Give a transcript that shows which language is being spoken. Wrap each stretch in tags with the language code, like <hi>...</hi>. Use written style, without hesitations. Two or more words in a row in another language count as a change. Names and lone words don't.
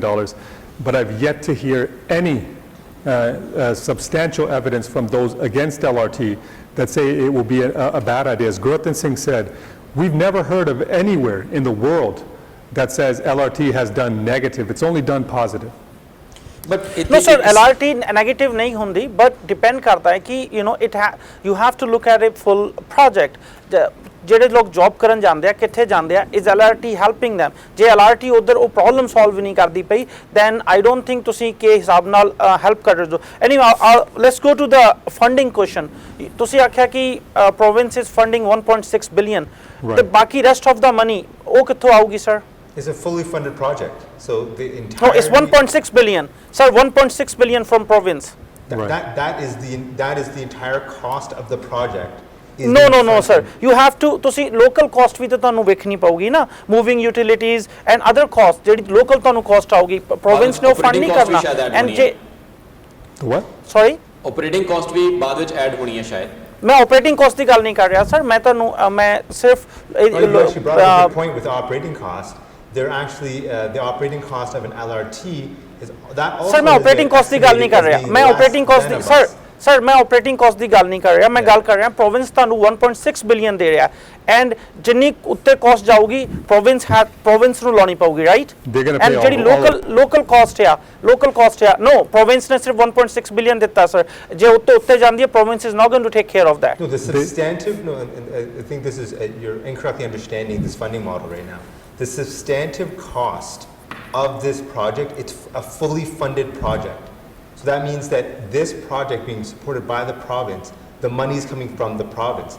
<en>But I've yet to hear any substantial evidence from those against LRT that say it will be a bad idea. As Gurratan Singh said, we've never heard of anywhere in the world that says LRT has done negative. It's only done positive. ਬਟ No sir, LRT negative</en> <hi>नहीं होंगी,</hi> <en>but depend</en> <hi>करता है कि</hi> <en>you have to look at a full project.</en> <pa>ਜਿਹੜੇ ਲੋਕ ਜੌਬ ਕਰਨ ਜਾਂਦੇ ਆ ਕਿੱਥੇ ਜਾਂਦੇ ਆ</pa> <en>is LRT helping them?</en> <pa>ਜੇ LRT ਉਧਰ ਉਹ</pa> <en>problem solve</en> <pa>ਨਹੀਂ ਕਰਦੀ ਪਈ</pa> <en>then I don't think</en> <pa>ਤੁਸੀਂ ਕਿ ਹਿਸਾਬ ਨਾਲ ਹੈਲਪ ਕਰ ਰਹੇ ਹੋ.</pa> <en>Anyway, let's go to the funding question.</en> <pa>ਤੁਸੀਂ ਆਖਿਆ ਕਿ</pa> <en>province is funding 1.6 billion.</en> <pa>ਤੇ ਬਾਕੀ</pa> <en>rest of the money</en> <pa>ਉਹ ਕਿੱਥੋਂ ਆਊਗੀ sir?</pa> <en>It's a fully funded project. So the entire. No, it's 1.6 billion. Sir, 1.6 billion from province. Right. That is the entire cost of the project. is No, being no, no, sir. funded. You have to</en> <pa>ਤੁਸੀਂ</pa> <en>local cost</en> <pa>ਵੀ ਤਾਂ ਤੁਹਾਨੂੰ ਵੇਖਣੀ ਪਊਗੀ ਨਾ,</pa> <en>moving utilities and other costs</en> <pa>ਜਿਹੜੀ local ਤੁਹਾਨੂੰ cost ਆਊਗੀ, province ਨੇ ਉਹ fund ਨਹੀਂ</pa> <en>operating cost</en> <pa>ਕਰਨਾ. ਵੀ ਸ਼ਾਇਦ add</pa> <en>And</en> <pa>ਹੋਣੀ ਜੇ</pa> <en>The what? sorry, operating cost</en> <pa>ਵੀ ਬਾਅਦ ਵਿੱਚ ਐਡ ਹੋਣੀ ਹੈ ਸ਼ਾਇਦ ਮੈਂ</pa> <en>operating cost</en> <pa>ਦੀ ਗੱਲ ਨਹੀਂ ਕਰ ਰਿਹਾ ਸਰ, ਮੈਂ ਤੁਹਾਨੂੰ ਮੈਂ ਸਿਰਫ</pa> <en>Oh, you actually brought up a good point with the operating cost. They're actually the operating cost of an LRT is that also.</en> <pa>ਸਰ ਮੈਂ</pa> <en>is operating cost</en> <pa>ਦੀ ਗੱਲ ਨਹੀਂ ਕਰ ਰਿਹਾ,</pa> <en>estimated as</en> <pa>ਮੈਂ</pa> <en>being operating less cost than</en> <pa>ਦੀ</pa> <en>a</en> <pa>ਸਰ</pa> <en>bus.</en> <pa>ਸਰ ਮੈਂ</pa> <en>operating cost</en> <pa>ਦੀ ਗੱਲ ਨਹੀਂ ਕਰ ਰਿਹਾ, ਮੈਂ ਗੱਲ ਕਰ ਰਿਹਾ province ਤੁਹਾਨੂੰ 1.6 ਬਿਲੀਅਨ ਦੇ ਰਿਹਾ and ਜਿੰਨੀ ਉੱਤੇ cost ਜਾਊਗੀ province ਨੂੰ ਲਾਉਣੀ ਪਊਗੀ,</pa> <en>right? They're gonna pay</en> <pa>and ਜਿਹੜੀ</pa> <en>all local cost</en> <pa>ਆ no, province ਨੇ ਸਿਰਫ 1.6 ਬਿਲੀਅਨ ਦਿੱਤਾ ਸਰ, ਜੇ ਉੱਤੇ ਜਾਂਦੀ ਹੈ</pa> <en>province is not going to take care of that. No, the substantive. No, and I think this is you're incorrectly understanding this funding model right now. The substantive cost of this project, it's a fully funded project. So that means that this project being supported by the province, the money is coming from the province.</en>